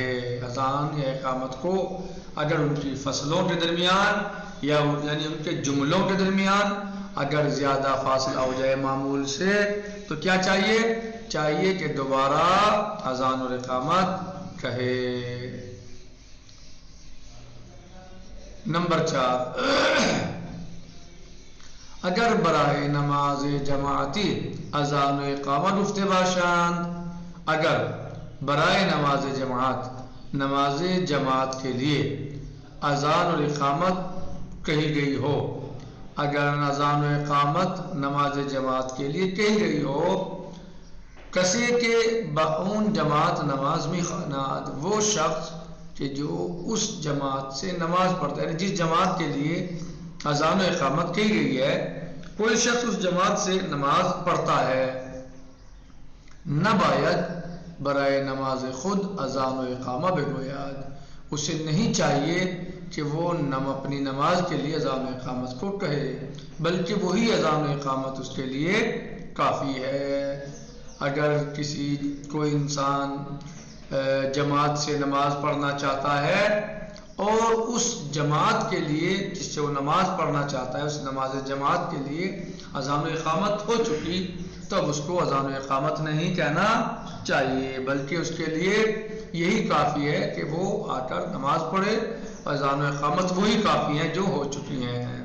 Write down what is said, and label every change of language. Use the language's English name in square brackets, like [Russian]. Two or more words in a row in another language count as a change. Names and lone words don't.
[Urdu] اذان یا اقامت کو اگر ان کی فصلوں کے درمیان یا یعنی ان کے جملوں کے درمیان اگر زیادہ فاصلہ ہو جائے معمول سے تو کیا چاہیے؟ چاہیے کہ دوبارہ اذان اور اقامت کہے. [Persian] نمبر 4، اگر برائے نماز جماعتی اذان و اقامت گفته باشند، اگر برائے نماز جماعت، [Urdu] نماز جماعت کے لیے اذان اور اقامت کہی گئی ہو، اگر اذان و اقامت نماز جماعت کے لیے کہی گئی ہو، [Persian] کسی کے با اون جماعت نماز می خواند، [Urdu] وہ شخص کہ جو اس جماعت سے نماز پڑھتا ہے، یعنی جس جماعت کے لیے اذان و اقامت کی گئی ہے، کوئی شخص اس جماعت سے نماز پڑھتا ہے، [Persian] نہ باید برائے نماز خود اذان و اقامہ بگوید، [Urdu] اسے نہیں چاہیے کہ وہ اپنی نماز کے لیے اذان و اقامت کو کہے، بلکہ وہی اذان و اقامت اس کے لیے کافی ہے۔ اگر کوئی انسان جماعت سے نماز پڑھنا چاہتا ہے اور اس جماعت کے لیے جس سے وہ نماز پڑھنا چاہتا ہے اس نماز جماعت کے لیے اذان و اقامت ہو چکی، تب اس کو اذان و اقامت نہیں کہنا چاہیے، بلکہ اس کے لیے یہی کافی ہے کہ وہ آ کر نماز پڑھے، اذان و اقامت وہی کافی ہیں جو ہو چکی ہیں۔